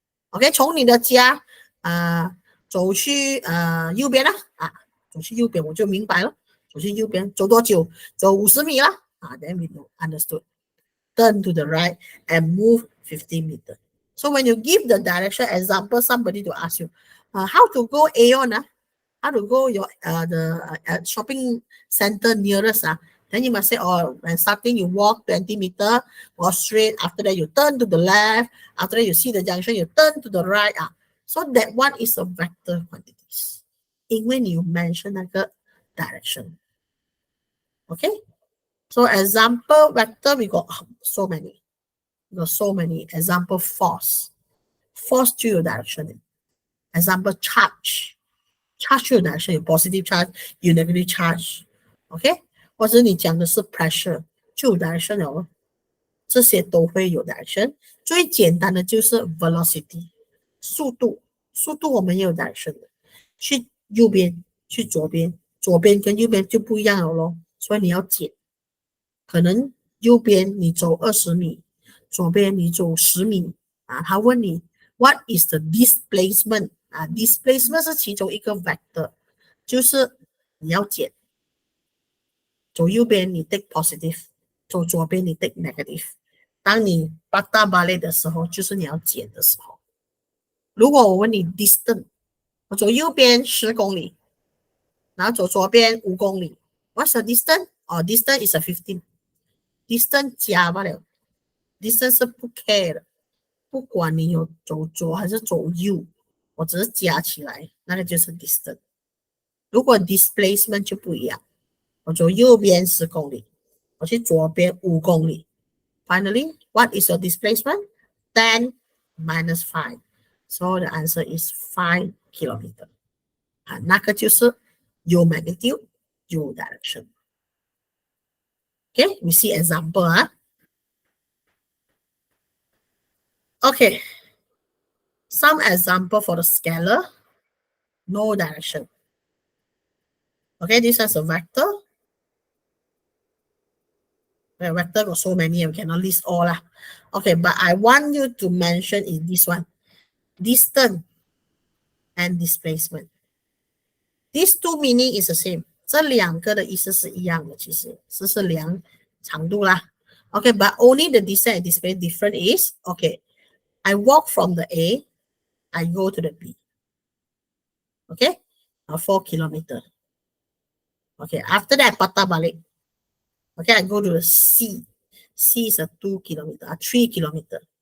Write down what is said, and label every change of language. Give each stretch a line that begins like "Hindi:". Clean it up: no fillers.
Chinese: OK， 从你的家走去右边了走去右边我就明白了。走去右边走多久？走50米了
English: then we know understood。 Turn to the right and move 50 meters. So when you give the direction example, somebody to ask you, how to go Aeon, how to go your the shopping center nearest, then you must say, oh, when starting you walk 20 meters, walk straight. After that you turn to the left. After that you see the junction, you turn to the right. So that one is a vector quantities.
Chinese: 因为你有 mention 那个 direction.
English: Okay? So example vector, we got so many. We got so many. Example force. Force
Chinese: 就有
English: direction. Example charge. Charge
Chinese: 就有
English: direction.
Chinese: 有 positive charge, 有 negative charge. OK? 或者你讲的是 pressure 就有 direction 了。这些都会有 direction. 最简单的就是 velocity. 速度我们也有 direction 的。去右边，去左边，左边跟右边就不一样了咯。所以你要减。可能右边你走20米，左边你走10米他问你
English: what is the displacement
Chinese: displacement 是其中一个 vector， 就是你要减，走右边你 take positive， 走左边你 take negative。当你
Malay: bata balik
Chinese: 的时候，就是你要减的时候。如果我问你 distance， 我走右边10公里，然后走左边5公里 ，
English: what's the distance？ distance is a 15。
Chinese: distance 加罢了 ，distance 是不 care 的不管你有走左还是走右，我只是加起来，那个就是 distance。如果 displacement 就不一样，我走右边10公里，我去左边5公里。
English: Finally, what is your displacement? 10 minus 5. So the answer is 5 kilometer.
Chinese: 那个就是
English: U magnitude, U direction. Okay, we see example. Okay, some example for the scalar, no direction. Okay, this is a vector. The vector got so many, we cannot list all. Okay, but I want you to mention in this one, distance and displacement. These two meaning is the same.
Chinese: 这两个的意思是一样的，其实是量长度啦。
English: Okay, but only the distance and displacement different is, okay, I walk from the A, I go to the B. Okay, 4 kilometer. Okay, after that,
Malay: patah balik.
English: Okay, I go to the C. C is a 2 kilometer, 3 kilometer.